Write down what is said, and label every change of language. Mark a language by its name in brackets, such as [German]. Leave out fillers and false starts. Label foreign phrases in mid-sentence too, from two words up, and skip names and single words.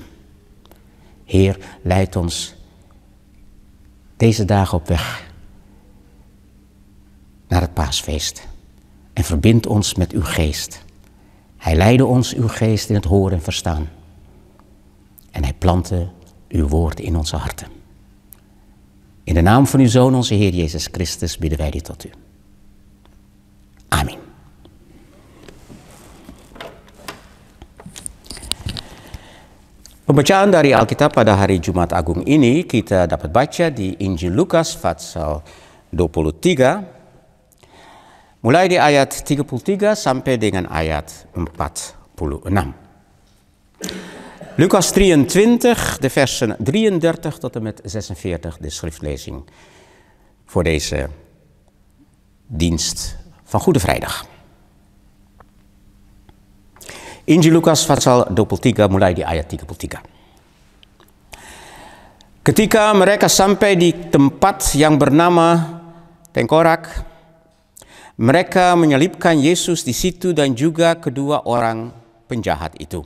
[Dutch] Heer, leid ons deze dagen op weg naar het paasfeest en verbind ons met uw geest. Hij leidde ons uw geest in het horen en verstaan. En hij plantte uw woord in onze harten. In de naam van uw Zoon, onze Heer Jezus Christus, bidden wij dit tot u. Amin. [Indonesian] Pembacaan dari Alkitab pada hari Jumat Agung ini kita dapat baca di Injil Lukas pasal 23 mulai di ayat 33 sampai dengan ayat 46. [Dutch] Lukas 23, de versen 33 tot en met 46, de schriftlezing voor deze dienst van Goede Vrijdag. [Indonesian] Injil Lukas pasal 23 mulai di ayat 33. Ketika mereka sampai di tempat yang bernama Tengkorak, mereka menyelipkan Yesus di situ dan juga kedua orang penjahat itu.